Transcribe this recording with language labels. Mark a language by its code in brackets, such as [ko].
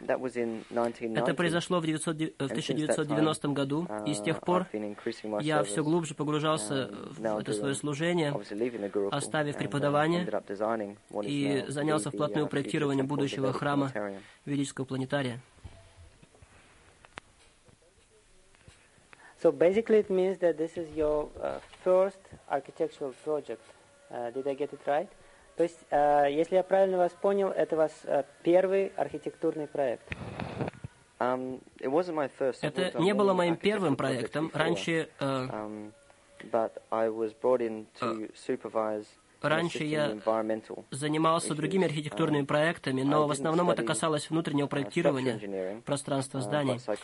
[ru] Это произошло в 1990 году, и с тех пор я все глубже погружался в это свое служение, оставив преподавание, и занялся вплотную проектированием будущего храма ведического планетария. [en] So basically it means that this is your first architectural project. Did I get it right? [ru] То есть, если я правильно вас понял, это ваш первый архитектурный проект. Это не было моим первым проектом. Раньше, я занимался другими архитектурными проектами, но в основном это касалось внутреннего проектирования пространства зданий.